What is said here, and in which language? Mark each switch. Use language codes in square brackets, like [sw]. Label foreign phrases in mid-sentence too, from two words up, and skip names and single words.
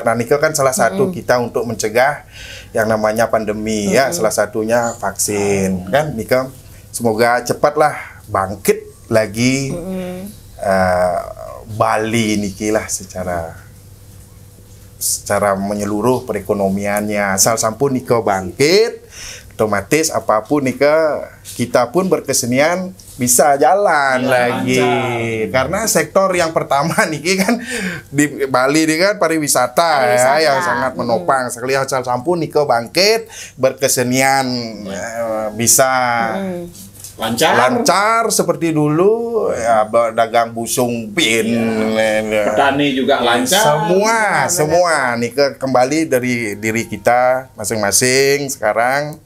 [id] Nah, ini kan salah satu kita untuk mencegah yang namanya pandemi ya, salah satunya vaksin kan. Nika semoga cepatlah bangkit lagi Bali niki lah secara menyeluruh perekonomiannya. Asal [ban] sampun nika [id] bangkit, otomatis apapun nika kita pun berkesenian bisa jalan lagi. Karena sektor yang pertama niki kan di Bali ini kan pariwisata ya, yang sangat menopang. Sekali asal [ban] sampun nika [id] bangkit, berkesenian bisa lancar seperti dulu ya, dagang busung pin, petani juga lancar, semua nih kembali dari diri kita masing-masing sekarang.